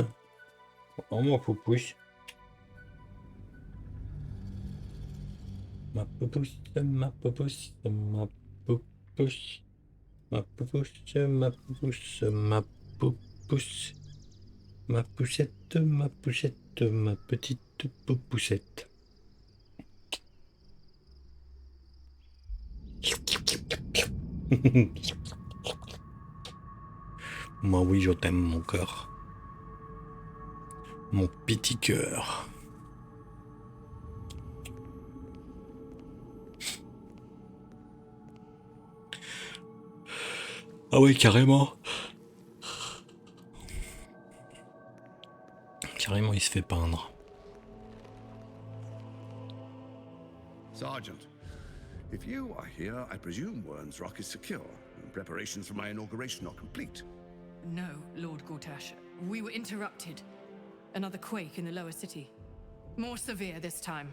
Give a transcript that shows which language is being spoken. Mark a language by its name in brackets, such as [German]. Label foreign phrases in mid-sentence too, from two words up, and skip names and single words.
[French] Oh mon poupouche. Ma poupouche, ma poupouche, ma poupouche. Ma poupouche, ma poupouche, ma poupouche. Ma poussette, ma poussette, ma petite poupouchette. Moi oui, je t'aime mon cœur. Mon petit cœur. Ah oui, carrément. Carrément, il se fait peindre. [English] Sergeant, if you are here, I presume Wern's Rock is secure, and preparations for my inauguration are complete. No, Lord Gortash. We were interrupted. Another quake in the lower city. More severe this time.